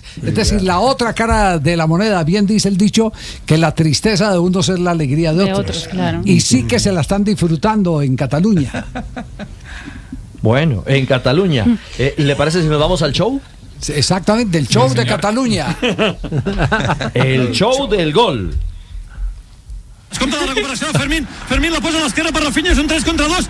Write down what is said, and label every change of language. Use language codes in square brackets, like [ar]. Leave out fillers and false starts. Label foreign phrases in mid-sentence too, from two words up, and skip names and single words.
[es] Es decir, la otra cara de la moneda, bien dice el dicho, que la tristeza de unos es la alegría de otros. Claro. Y sí que se la están disfrutando en Cataluña. Bueno, en Cataluña. ¿Le parece si nos vamos al show? Exactamente, el show de Cataluña. El show del gol. [ca] Compte la recuperació de Fermín. Fermín la posa a l'esquerra per Rafinha, és un 3 contra 2.